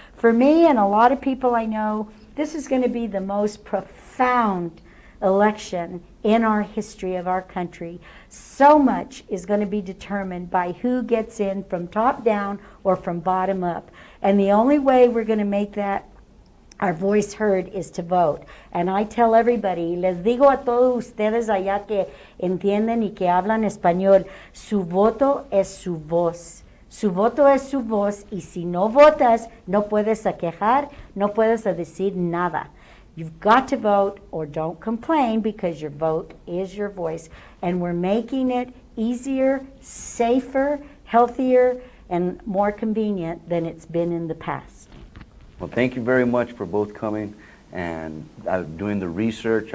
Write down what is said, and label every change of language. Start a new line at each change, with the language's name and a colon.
English: For me and a lot of people I know, this is going to be the most profound election in our history of our country. So much is going to be determined by who gets in from top down or from bottom up. And the only way we're going to make that our voice heard is to vote. And I tell everybody,
Spanish: les digo a todos ustedes allá que entienden y que hablan español, su voto es su voz. Su voto es su voz, y si no votas, no puedes a quejar, no puedes a decir nada.
English: You've got to vote, or don't complain, because your vote is your voice. And we're making it easier, safer, healthier, and more convenient than it's been in the past. Well, thank you very much for both coming and doing the research.